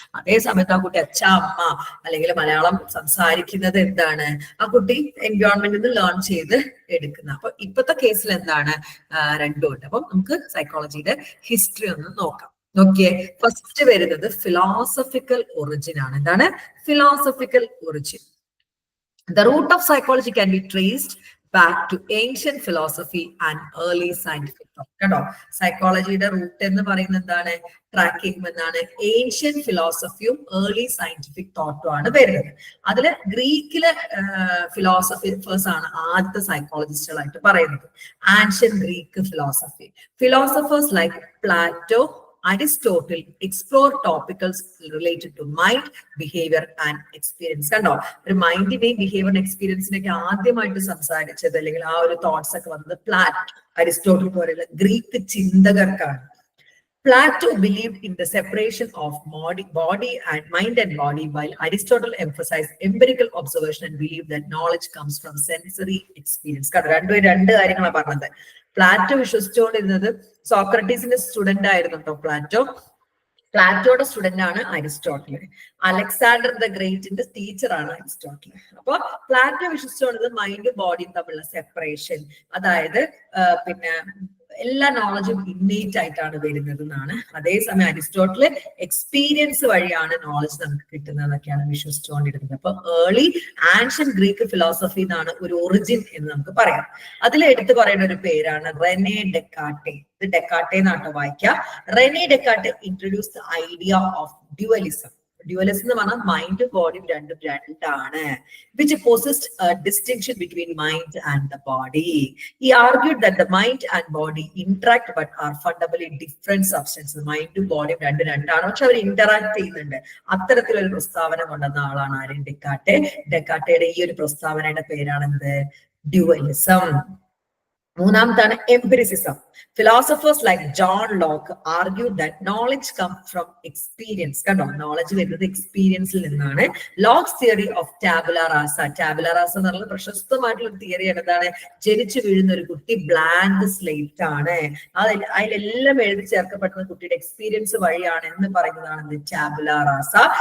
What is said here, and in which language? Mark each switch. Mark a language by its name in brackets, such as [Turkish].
[Malayalam] അതേ സമയത്ത് ആ കുട്ടി അച്ഛ അമ്മ അല്ലെങ്കിൽ മലയാളം സംസാരിക്കുന്നത് എന്താണ്, ആ കുട്ടി എൻവയോൺമെന്റിൽ നിന്ന് ലേൺ ചെയ്ത് എടുക്കുന്ന. അപ്പൊ ഇപ്പോഴത്തെ കേസിൽ എന്താണ്, രണ്ടും ഉണ്ട്. അപ്പം നമുക്ക് സൈക്കോളജിയുടെ ഹിസ്റ്ററി ഒന്ന് നോക്കാം. നോക്കിയേ, ഫസ്റ്റ് വരുന്നത് ഫിലോസഫിക്കൽ ഒറിജിൻ ആണ്. എന്താണ് philosophical origin? [English] The root of psychology can be traced back to ancient philosophy and early scientific thought. [Malayalam] കേട്ടോ, സൈക്കോളജിയുടെ റൂട്ട് എന്ന് പറയുന്നത് എന്താണ്? ട്രാക്കിംഗ് എന്നാണ്. ഏൻഷ്യന്റ് ഫിലോസഫിയും ഏർലി സയന്റിഫിക് തോട്ടും ആണ് വരുന്നത്. അതില് ഗ്രീക്കിലെ ഫിലോസഫേഴ്സ് ആണ് ആദ്യത്തെ സൈക്കോളജിസ്റ്റുകളായിട്ട് പറയുന്നത്. [English] Ancient Greek philosophers like Plato, Aristotle explore topics related to mind, behavior and experience. [Malayalam] കണ്ടോ, ഒരു മൈൻഡിനെയും ബിഹേവിയർ എക്സ്പീരിയൻസിനെയൊക്കെ ആദ്യമായിട്ട് സംസാരിച്ചത് അല്ലെങ്കിൽ ആ ഒരു തോട്ട്സ് ഒക്കെ വന്നത് പ്ലാറ്റോ, അരിസ്റ്റോട്ടിൽ പോലെയുള്ള Greek ചിന്തകർക്കാണ്. [English] Plato believed in the separation of body and mind and body, while Aristotle emphasized empirical observation and believed that knowledge comes from sensory experience. [Malayalam] രണ്ട് കാര്യങ്ങളാണ് പറഞ്ഞത്. പ്ലാറ്റോ വിശ്വസിച്ചുകൊണ്ടിരുന്നത്, സോക്രട്ടീസിന്റെ സ്റ്റുഡന്റ് ആയിരുന്നു കേട്ടോ പ്ലാറ്റോ. പ്ലാറ്റോയുടെ സ്റ്റുഡന്റ് ആണ് Aristotle. Alexander the ഗ്രേറ്റിന്റെ ടീച്ചറാണ് Aristotle. അപ്പൊ Plato വിശ്വസിച്ചുകൊണ്ടത് മൈൻഡും ബോഡിയും തമ്മിലുള്ള separation, അതായത് പിന്നെ എല്ലാ നോളജും ഇന്നേറ്റ് ആയിട്ടാണ് വരുന്നത് എന്നാണ്. അതേസമയം അരിസ്റ്റോട്ടില് എക്സ്പീരിയൻസ് വഴിയാണ് നോളജ് നമുക്ക് കിട്ടുന്നതൊക്കെയാണ് വിശ്വസിച്ചുകൊണ്ടിരുന്നത്. അപ്പൊ ഏർലി ആൻഷ്യൻ ഗ്രീക്ക് ഫിലോസഫി എന്നാണ് ഒരു ഒറിജിൻ എന്ന് നമുക്ക് പറയാം. അതിൽ എടുത്തു പറയേണ്ട ഒരു പേരാണ് റെനെ ഡെക്കാർട്ടെ. ഇത് ഡെക്കാർട്ടെ എന്നാട്ടോ വായിക്കുക. [English] Rene Descartes introduce the idea of dualism. [Malayalam] Dualism എന്ന് പറഞ്ഞാൽ മൈൻഡും ബോഡിയും രണ്ടാണ്. [English] which possessed a distinction between mind and the body. He argued that the mind and body interact but are fundamentally different substances. [Malayalam] മൈൻഡും ബോഡിയും രണ്ടാണ്, പക്ഷെ അവർ ഇന്ററാക്ട് ചെയ്യുന്നുണ്ട്. അത്തരത്തിലൊരു പ്രസ്താവന കൊണ്ടുവന്ന ആളാണ് ആര്? ഡെക്കാർട്ടെ. ഡെക്കാർട്ടയുടെ ഈ ഒരു പ്രസ്താവനയുടെ പേരാണെന്ത്? Dualism. മൂന്നാമത്താണ് empiricism. [English] Philosophers like John Locke argued that knowledge comes from experience. [Malayalam] കണ്ടോ, നോളജ് വരുന്നത് എക്സ്പീരിയൻസിൽ നിന്നാണ്. [English] Locke's theory of tabula rasa. [Malayalam] Tabula Raza എന്ന് പറയുന്നത് പ്രശസ്തമായിട്ടുള്ള ഒരു തിയറിയാണ്. എന്താണ്? ജനിച്ചു വീഴുന്ന ഒരു കുട്ടി ബ്ലാങ്ക് സ്ലേറ്റ് ആണ്, അതിലെല്ലാം എഴുതി ചേർക്കപ്പെടുന്ന കുട്ടിയുടെ എക്സ്പീരിയൻസ് വഴിയാണ് എന്ന് പറയുന്നതാണ് ടാബുല റാസ.